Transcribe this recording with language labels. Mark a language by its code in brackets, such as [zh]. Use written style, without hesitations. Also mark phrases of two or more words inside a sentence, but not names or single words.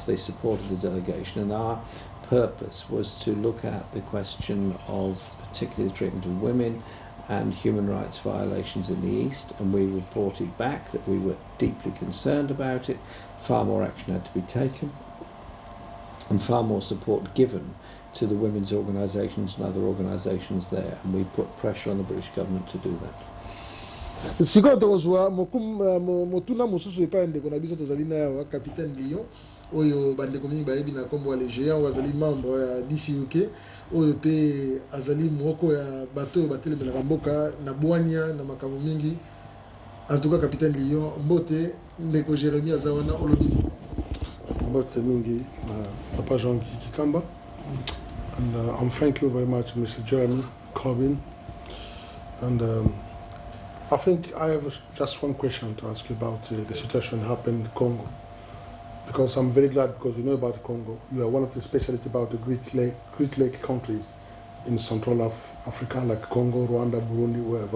[en] They supported the delegation, and our purpose was to look at the question of particularly the treatment of women and human rights violations in the East, and we reported back that we were deeply concerned about it. Far more action had to be taken, and far more support given to the women's organisations and other organisations there, and we put pressure on the British government to do that. [ln] Sikoyo tokozwa motuna mosusu epa ndeko na biso tozali na yawa Capitaine Lion oyo bandeko mingi bayebi na kombo ya géant azali membre ya DCUK oyo pe azali moko ya bato batelemelaka mboka na bwania na makambo mingi. [fr] En tout cas, [ln] Capitaine Lion, mbote ndeko Jeremy azawana olobi. Mbote mingi Papa Jean Kikamba, [en] and I'm thank you very much, Mr. Jeremy Corbyn. And I think I have just one question to ask you about the situation that happened in Congo. Because I'm very glad, because you know about Congo. You are one of the specialists about the Great Lake countries in Central Africa, like Congo, Rwanda, Burundi, wherever.